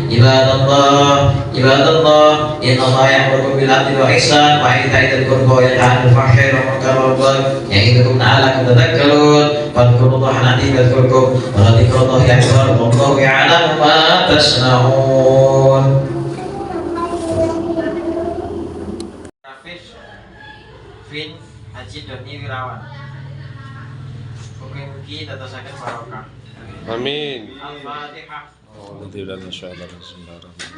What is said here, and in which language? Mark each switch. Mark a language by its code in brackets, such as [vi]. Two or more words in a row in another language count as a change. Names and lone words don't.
[ar] عباد الله إن الله يأمركم بالعدل والإحسان وإيتاء ذي القربى وينهى عن الفحشاء والمنكر والبغي يعظكم لعلكم تذكرون فاذكروا الله العظيم يذكركم ولذكر الله أكبر والله يعلم ما تصنعون. [jv] Fin Haji Doni Wirawan. Mugi-mugi dadosaken barokah. Amin. Al-Fatihah. [ar] الحمد لله إن شاء الله sembarang.